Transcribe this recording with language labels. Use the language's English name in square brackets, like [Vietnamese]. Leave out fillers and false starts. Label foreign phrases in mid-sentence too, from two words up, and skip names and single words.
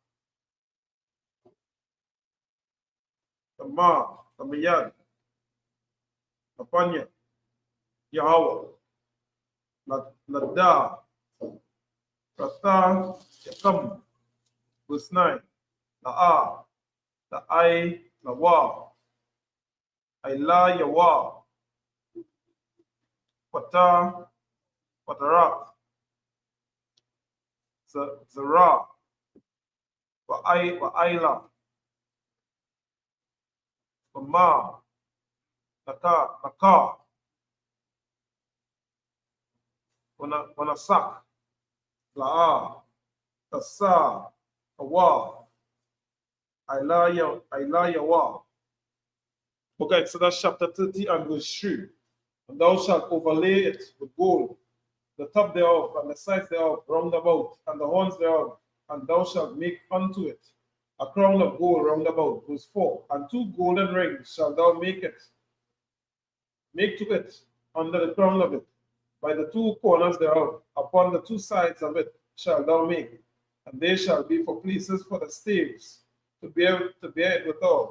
[English] Tama, Tamayan, Tapanya, Yahweh, Nada, Rata, Yakam, verse 9, Na'a, Na'ai, Nawa, Aila Yawa, Wata, Watarak, Zara, Wa'aila, Mama, Naka, Wanasak, La'a, Tasa, Awa, Ailayawa. Book of Exodus chapter 30 and verse 3. And thou shalt overlay it with gold, the top thereof, and the sides thereof round about, and the horns thereof, and thou shalt make unto it a crown of gold round about. Verse 4. And 2 golden rings shalt thou make to it under the crown of it, by the two corners thereof, upon the two sides of it shalt thou make, and they shall be for places for the staves, to bear it withal.